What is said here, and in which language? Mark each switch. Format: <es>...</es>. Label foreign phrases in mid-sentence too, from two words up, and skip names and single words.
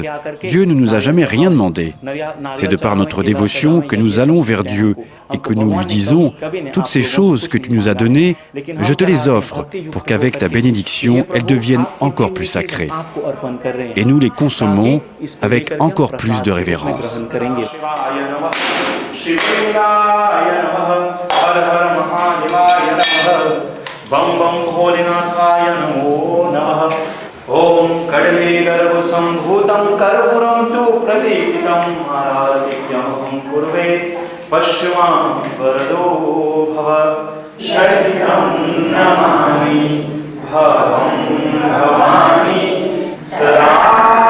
<fr>Dieu ne nous a jamais rien demandé. C'est de par notre dévotion que nous allons vers Dieu et que nous lui disons « Toutes ces choses que tu nous as données, je te les offre pour qu'avec ta bénédiction, elles deviennent encore plus sacrées. » Et nous les consommons avec encore plus de révérence.</fr> <sa>Om Kadale Garva Sambhutam Karpuram Tu Pradiptam Aradikyam Kurve Pashvam Varado Bhava Sharitam Namami Bhavam Bhavani Sada</sa>